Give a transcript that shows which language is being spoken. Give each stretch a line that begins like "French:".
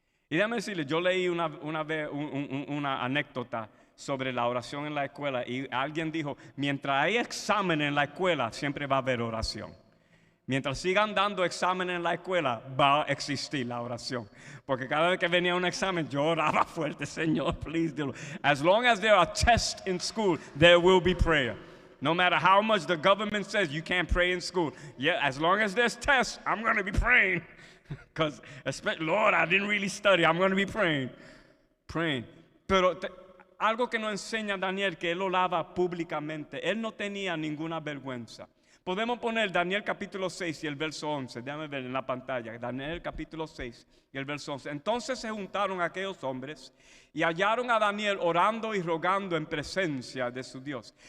Spanish: Y déjame decirle, yo leí una vez una anécdota sobre la oración en la escuela, y alguien dijo, mientras hay examen en la escuela, siempre va a haber oración. Mientras sigan dando exámenes en la escuela, va a existir la oración. Porque cada vez que venía un examen, yo oraba fuerte, Señor,
English: please do. As long as there are tests in school, there will be prayer. No matter how much the government says you can't pray in school. Yeah, as long as there's tests, I'm going to be praying. Because, Lord, I didn't really study. I'm going to be praying.
Spanish: Pero algo que nos enseña Daniel, que él oraba públicamente. Él no tenía ninguna vergüenza. Podemos poner Daniel capítulo 6 y el verso 11. Déjame ver en la pantalla. Daniel capítulo 6 y el verso 11. Entonces se juntaron aquellos hombres y hallaron a Daniel orando y rogando en presencia de su Dios.